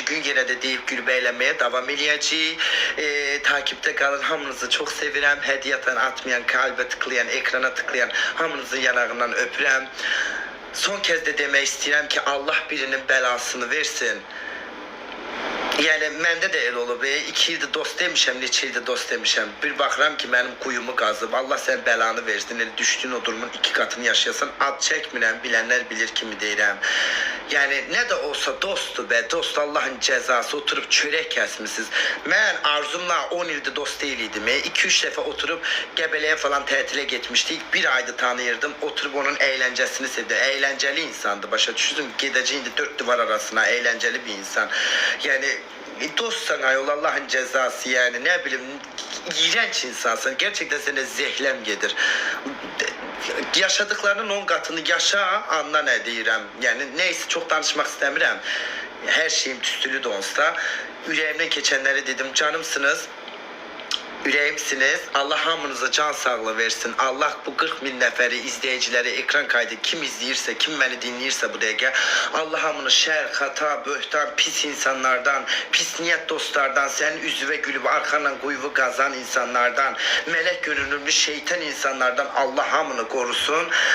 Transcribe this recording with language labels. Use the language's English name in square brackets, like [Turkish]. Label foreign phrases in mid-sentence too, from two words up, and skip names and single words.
[Turkish] gün yine de deyip gülüp eğlenmeye devam edeceğiz. Takipte kalın. [Azerbaijani] Hamınızı çok sevirəm. [Turkish] Hediye atan, atmayan, kalbe tıklayan, ekrana tıklayan [Azerbaijani] hamınızın yanağından öpürəm. [Turkish] Son kez de demek istedim ki Allah birinin belasını versin. [Azerbaijani] Yani məndə də elə olub. 2 ildir dost demişəm, neçə ildir dost demişəm. Bir baxıram ki mənim quyumu qazıb. Allah sən bəlanı versin. Elə düşdüyün o durumun 2 katını yaşayasan. Ad çəkmirəm, bilənlər bilir kimi deyirəm. [Turkish] Yani ne de olsa dosttu be. Dost Allah'ın cezası. Oturup çörek kesmişsiniz. Ben Arzum'la 10 ildir dost değildim. 2-3 defa oturup Gebele'ye falan tatile gitmiştik. [Azerbaijani] 1 ayda tanıyırdım. [Turkish] Oturup onun eğlencesini sevdi. Eğlenceli insandı. [Azerbaijani] Başa düştüm. [Turkish] Gideceğinde 4 duvar arasına. Eğlenceli bir insan. Yani dost sana yol Allah'ın cezası yani. Ne bileyim. İğrenç insansın. Gerçekten sana zehlem gelir. Yaşadıklarının 10 katını yaşa, anla [Azerbaijani] ne deyirəm. [Turkish] Yani neyse çok [Azerbaijani] danışmak istəmirəm. [Turkish] Her şeyim tüstülü de olsa. Yüreğimden geçenleri dedim, canımsınız. [Azerbaijani] Ürəyimsiniz. Allah hamınıza can sağlığı versin. Allah bu 40 bin nəfəri, izləyiciləri, ekran kaydı kim izləyirsə, kim məni dinləyirsə bu dəqiqə, Allah hamını şər, xata, böhtan, pis insanlardan, pis niyyət dostlardan, sənin üzvə gülüb arxanla quyuvu qazan insanlardan, mələk görünümlü şeytan insanlardan Allah hamını qorusun.